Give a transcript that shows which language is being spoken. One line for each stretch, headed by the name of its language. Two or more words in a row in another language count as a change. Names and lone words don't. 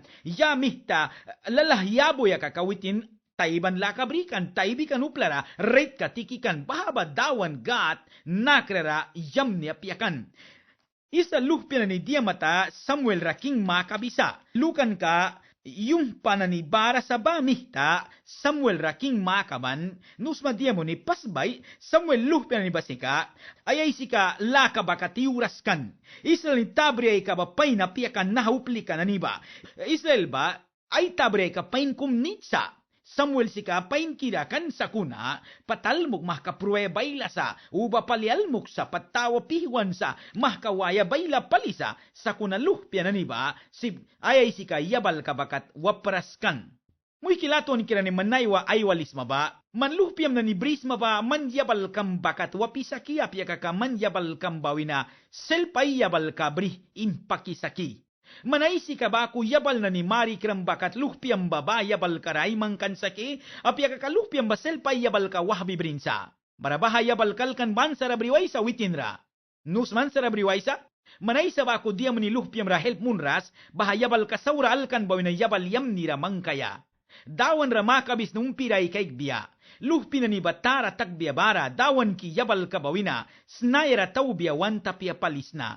Mískito: Ya mihta lalah yaboya kakawitin. Taiban lakabrikan, taibikan uplara, rate katikikan, bahaba dawan gat, nakrara, yam niya piyakan. Isa lukpina ni Diamata, Samuel raking makabisa. Lukan ka, yung pananibara sa bamihta, Samuel raking makaban, nusma diamo ni pasbay, Samuel lukpina ni basika, ayay sika lakabakatiuraskan. Israel ni tabriay ka ba pay na piyakan nahupli ka naniba. Israel ba, ay tabriay ka pain kumnitsa. Samuel sika pain kirakan sa kuna, patalmok mahkapruwe bayla sa, uba palialmok sa patawa pihuan sa, mahkawaya bayla palisa, sa kuna luhpya na niba, si ayay sika yabal kabakat wapraskan. Muy kilaton kira ni manaywa aywalis maba, manluhpyam na ni bris maba, manyabal kam bakat wapisaki apya kaka manyabal kam bawina, selpay yabal ka brih impakisaki. Manaisi ka ba ku yabal na ni Mari kiram bakat luhpiam baba yabal karay mangkan saki apya ka luhpiam basel pa yabal ka wahbi brinsa barabaha yabal kalkan ban sarabriway sa witinra nus man sarabriway sa manaisa ba ku dia mani luhpiam ra help munras baha yabal ka saura alkan bawina yabal yam nira mangkaya dawan ra makabis nung piray kaigbiya Luhpi na ni batara tagbiabara, dawan ki yabal kabawina, snayra taubiawan tapia palisna.